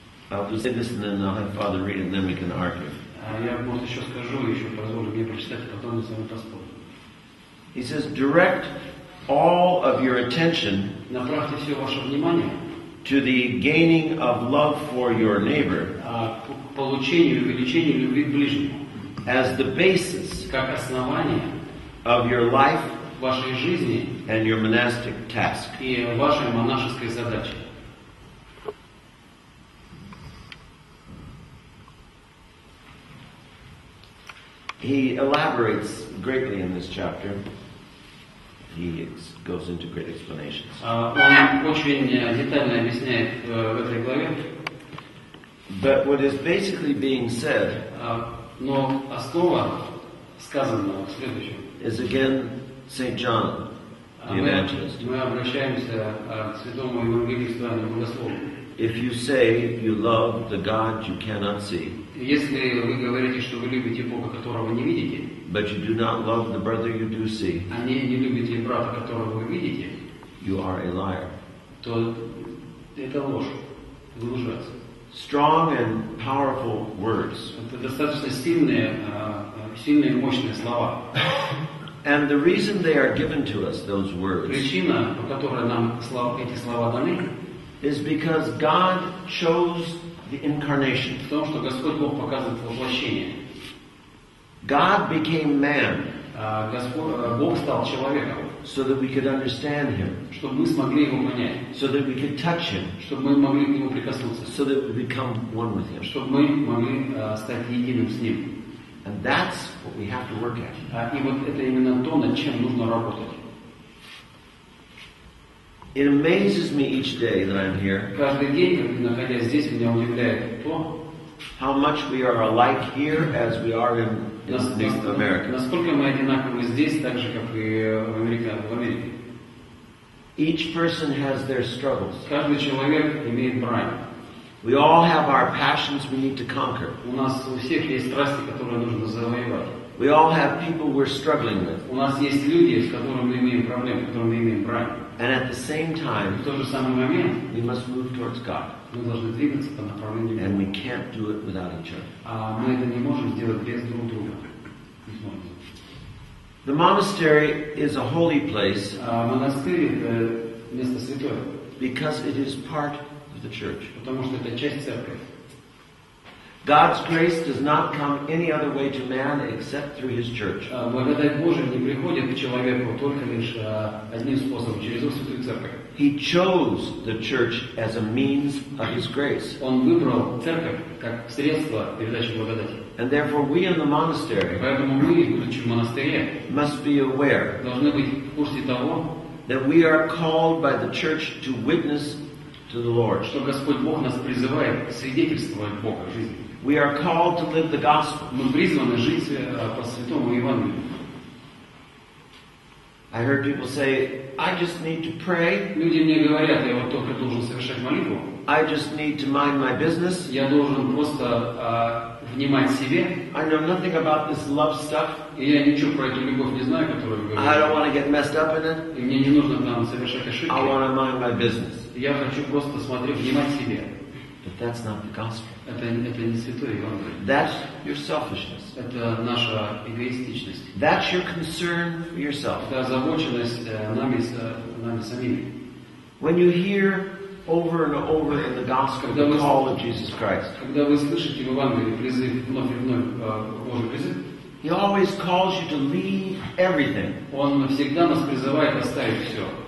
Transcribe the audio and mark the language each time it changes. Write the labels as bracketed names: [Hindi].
[English] I'll just say this and then I'll have Father read it and then we can argue. [Russian] Я, может, еще скажу, еще позволю мне прочитать, а потом мы с вами поспорим. [English] He says, direct all of your attention [Russian] Направьте все ваше внимание [English] to the gaining of love for your neighbor [Russian] к получению и увеличению любви к ближнему, [English] as the basis [Russian] как основание [English] of your life [Russian] вашей жизни [English] and your monastic task. [Russian] и вашей монашеской задачи. [English] He elaborates greatly in this chapter. He goes into great explanations. [Russian] Он очень детально объясняет в этой главе. [English] But what is basically being said [Russian] Но основа сказанного в следующем. [English] is again St. John, the evangelist. [Russian] Мы обращаемся к святому евангелисту Иоанну Богослову. [English] If you say you love the God you cannot see, [Russian] Если вы говорите, что вы любите Бога, которого не видите, [English] but you do not love the brother you do see, [Russian] а не любите брата, которого вы видите, [English] you are a liar. [Russian] то это ложь, вы лжец. [English] Strong and powerful words. [Russian] Это достаточно сильные и мощные слова. [English] And the reason they are given to us, those words, [Russian] Причина, по которой нам эти слова даны, [English] is because God chose the incarnation. [Russian] в том, что Господь Бог показывает воплощение. [English] God became man [Russian] Бог стал человеком, [English] so that we could understand him, [Russian] чтобы мы смогли его понять, [English] so that we could touch him, [Russian] чтобы мы могли к нему прикоснуться, [English] so that we become one with him. [Russian] чтобы мы могли стать единым с ним. [English] And that's what we have to work at. [Russian] И вот это именно то, над чем нужно работать. [English] It amazes me each day that I'm here [Russian] Каждый день, находясь здесь, меня удивляет то, [English] how much we are alike here as we are in North America. [Russian] насколько мы одинаковы здесь, так же, как и в Америке. [English] Each person has their struggles. [Russian] Каждый человек имеет брань. [English] We all have our passions we need to conquer. [Russian] У нас у всех есть страсти, которые нужно завоевать. [English] We all have people we're struggling with. [Russian] У нас есть люди, с которыми мы имеем проблемы, с которыми мы имеем брань. [English] And at the same time, [Russian] В тот же самый момент [English] we must move towards God. [Russian] мы должны двигаться по направлению [English] And [Russian] Бога. [English] we can't do it without each other. [Russian] А мы это не можем сделать без друг друга. Не сможем. [English] The monastery is a holy place [Russian] Монастырь — это место святое, [English] because it is part of the church. [Russian] потому что это часть церкви. [English] God's grace does not come any other way to man except through His church. [Russian] Благодать Божия не приходит к человеку только лишь одним способом, через его святую церковь. [English] He chose the church as a means of His grace. [Russian] Он выбрал церковь как средство передачи благодати. [English] And therefore we in the monastery [Russian] Поэтому мы, будучи в монастыре, [English] must be aware [Russian] должны быть в курсе того, [English] that we are called by the church to witness to the Lord. [Russian] что Господь Бог нас призывает свидетельствовать Бога в жизни. [English] We are called to live the gospel. [Russian] Мы призваны жить по святому Евангелию. [English] I heard people say, I just need to pray. [Russian] Люди мне говорят, я вот только должен совершать молитву. [English] I just need to mind my business. [Russian] Я должен просто внимать себе. [English] I know nothing about this love stuff. [Russian] И я ничего про эту любовь не знаю, которую вы [English] I don't [Russian] говорите. [English] want to get messed up in it. [Russian] И мне не нужно там совершать ошибки. [English] I want to mind my business. [Russian] Я хочу просто смотреть, внимать себе. [English] But that's not the gospel. [Russian] Это не святое Евангелие. [English] That's your selfishness. [Russian] Это наша эгоистичность. [English] That's your concern for yourself. [Russian] Это озабоченность нами самими. [English] When you hear over and over in the gospel the call of Jesus Christ, [Russian] Когда вы слышите в Евангелии призыв, вновь и вновь Божий призыв, [English] He always calls you to leave everything. [Russian] Он всегда нас призывает оставить все.